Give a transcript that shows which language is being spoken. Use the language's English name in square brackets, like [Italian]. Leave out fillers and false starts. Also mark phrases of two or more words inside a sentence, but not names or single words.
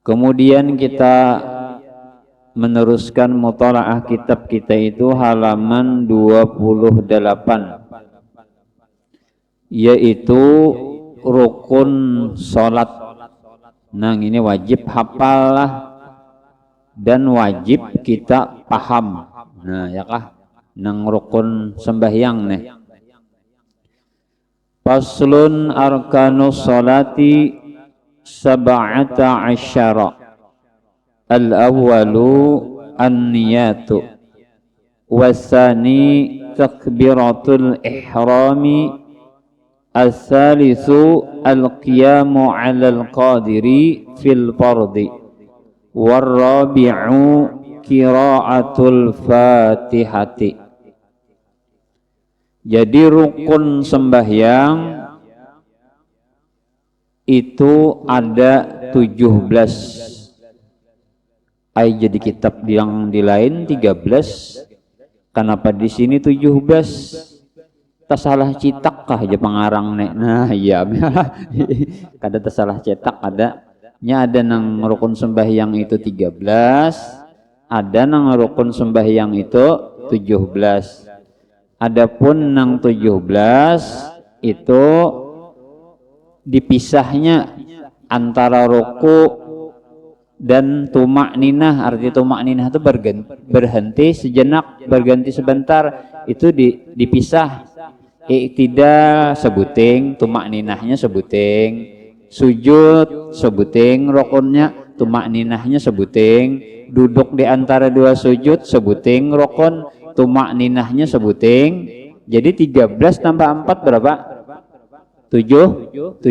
[Indonesian] Kemudian kita meneruskan mutalaah kitab kita itu halaman 28, yaitu rukun sholat. Nah ini wajib hafal lah dan wajib kita paham. [Banjar] Nah ya kah, nang rukun sembahyang nih. [Arabic] فصل أركان الصلاة سبعة عشر. الأول النية، والثاني تكبيرة الإحرام، والثالث القيام على القادر في الفرض، والرابع قراءة الفاتحة. [Indonesian] Jadi rukun sembahyang itu ada 17. Jadi kitab yang di lain 13. Kenapa di sini 17? [Banjar] Tersalah cetak kah aja pengarang nek. Nah iya kada tersalah cetak ada. Nya ada nang rukun sembahyang itu 13, ada nang rukun sembahyang itu 17. [Indonesian] Adapun nang 17 itu dipisahnya antara ruku dan tumak ninah. Arti tumak ninah itu berhenti sejenak, berganti sebentar, itu dipisah. Iktidal sebuting, tumak ninahnya sebuting, sujud sebuting, rukunnya tumak ninahnya sebuting, duduk di antara dua sujud sebuting, rukun tumak ninahnya sebuting. Jadi 13 tambah 4 berapa? 17.